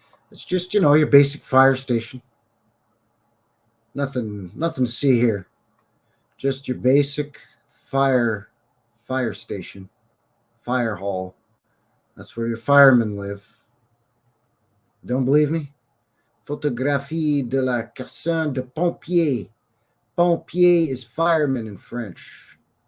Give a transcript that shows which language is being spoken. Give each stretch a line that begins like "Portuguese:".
English: It's just, your basic fire station. Nothing to see here. Just your basic fire station, fire hall. That's where your firemen live. Don't believe me?
French: Photographie de la caserne de pompier. Pompier
English: is fireman in French.